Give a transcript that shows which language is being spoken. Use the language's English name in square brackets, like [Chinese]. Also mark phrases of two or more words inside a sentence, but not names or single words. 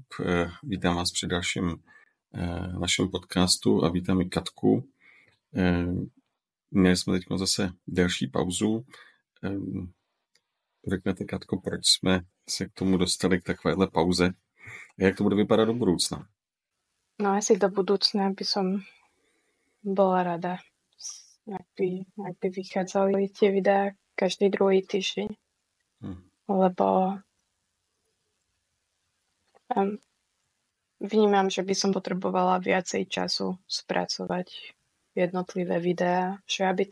[Czech] Vítám vás při dalším našem podcastu a vítám i Katku. Měli jsme teď zase delší pauzu. Řeknete, Katko, proč jsme se k tomu dostali k takovéhle pauze a jak to bude vypadat do budoucna? [Slovak] No asi do budúcna by som bola rada, ak by vychádzali tie videá každý druhý týždeň. Lebo vnímam, že by som potrebovala viacej času spracovať jednotlivé videá, že aby